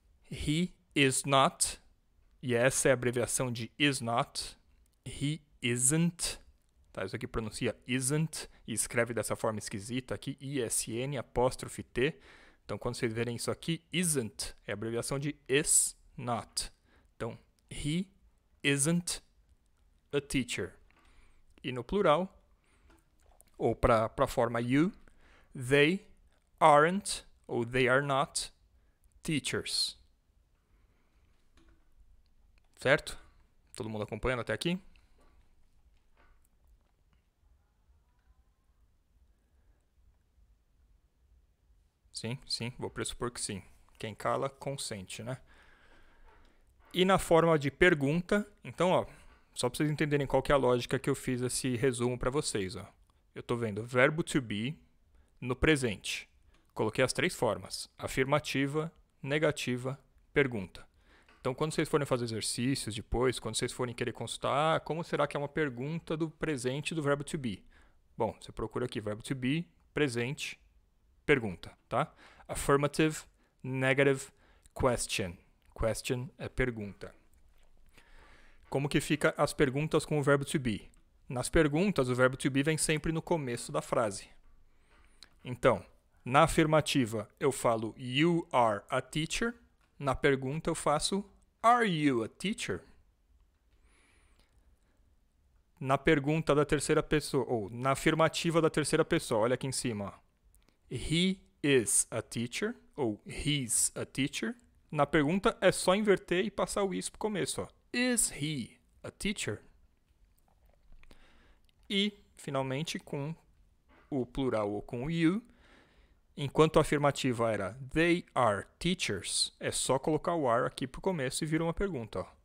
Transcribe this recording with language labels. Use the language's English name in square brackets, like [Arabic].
[English] He is not, [Portuguese] e essa é a abreviação de is not. [English] He isn't, [Portuguese] tá? Isso aqui pronuncia isn't, e escreve dessa forma esquisita aqui, ISN, apóstrofe T. Então, quando vocês verem isso aqui, isn't é a abreviação de is not. [English] Então, he isn't a teacher. [Portuguese] E no plural, ou para a forma you, [English] they aren't, [Portuguese] ou [English] they are not, teachers. [Portuguese] Certo? Todo mundo acompanhando até aqui? Sim, vou pressupor que sim. Quem cala, consente, né? E na forma de pergunta, então, ó, só para vocês entenderem qual que é a lógica que eu fiz esse resumo para vocês. Ó. Eu estou vendo verbo to be no presente. Coloquei as 3 formas. Afirmativa, negativa, pergunta. Então, quando vocês forem fazer exercícios depois, quando vocês forem querer consultar, como será que é uma pergunta do presente do verbo to be? Bom, você procura aqui verbo to be, presente, pergunta. Tá? [English] Affirmative, negative, question. [Portuguese] Question é pergunta. Como que fica as perguntas com o verbo to be? Nas perguntas, o verbo to be vem sempre no começo da frase. Então, na afirmativa, eu falo [English] you are a teacher. [Portuguese] Na pergunta, eu faço [English] are you a teacher? [Portuguese] Na pergunta da terceira pessoa, ou na afirmativa da terceira pessoa, olha aqui em cima. Ó. [English] He is a teacher, ou he's a teacher. [Portuguese] Na pergunta, é só inverter e passar o is pro começo. Ó. [English] Is he a teacher? [Portuguese] E, finalmente, com o plural ou com o you, enquanto a afirmativa era [English] they are teachers, [Portuguese] é só colocar o are aqui pro começo e vira uma pergunta. Ó.